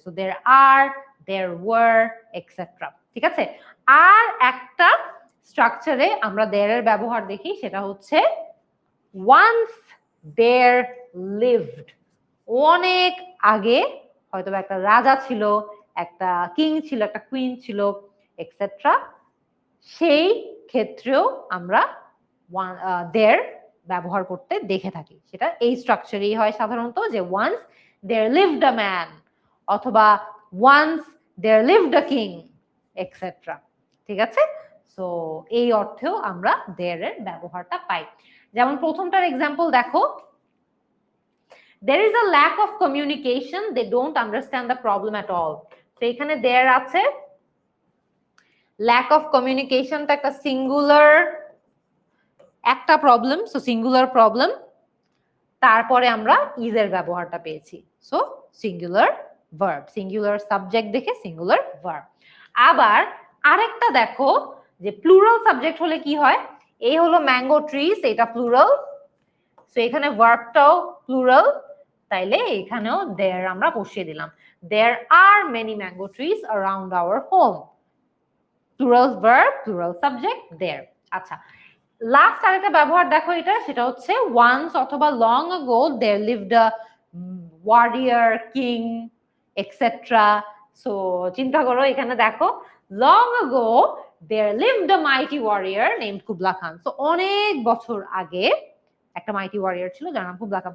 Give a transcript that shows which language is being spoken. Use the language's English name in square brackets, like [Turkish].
[Bangla] So there আর, there were, etcetera. ঠিক আছে, আর একটা স্ট্রাকচারে আমরা দেয়ার এর ব্যবহার দেখি, সেটা হচ্ছে [English] once there lived, [Bangla] অনেক আগে হয়তো একটা রাজা ছিল, একটা কিং ছিল, একটা কুইন ছিল, এক্সেট্রা, সেই ক্ষেত্রেও আমরা there ব্যবহার করতে দেখে থাকি। সেটা এই স্ট্রাকচারেই হয় সাধারণত, যে [English] once there lived a man, [Bangla] অথবা [English] once there lived a king, [Bangla] etcetera. ঠিক আছে, সো এই অর্থেও আমরা there এর ব্যবহারটা পাই। যেমন প্রথমটার এক্সাম্পল দেখো, [English] there is a lack of communication, they don't understand the problem at all। [Bangla] তো এখানে there আছে, lack of communication টা একটা সিঙ্গুলার একটা প্রবলেম, সো সিঙ্গুলার প্রবলেম, তারপরে আমরা ইজ এর ব্যবহারটা পেয়েছি, so singular verb, singular subject দেখে সিঙ্গুলার ভার্ব। আবার আরেকটা দেখো যে প্লুরাল সাবজেক্ট হলে কি হয়, এই হলো ম্যাঙ্গো ট্রিজ, এটা প্লুরাল, সো এখানে ভার্বটাও প্লুরাল, তাইলে এখানেও there আমরা বসিয়ে দিলাম, [English] there are many mango trees around our home, [Bangla] plural verb, plural subject, there। আচ্ছা, লাস্ট আরেকটা ব্যবহার দেখো এটা, সেটা হচ্ছে once অথবা [English] long ago there lived a warrior, king, etc. [Bangla] So চিন্তা করো, এখানে দেখো [English] long ago there lived a mighty warrior named Kubla Khan। [Bangla] So অনেক বছর আগে একটা মাইটি ওয়ারিয়ার ছিল যার নাম কুবলা খান।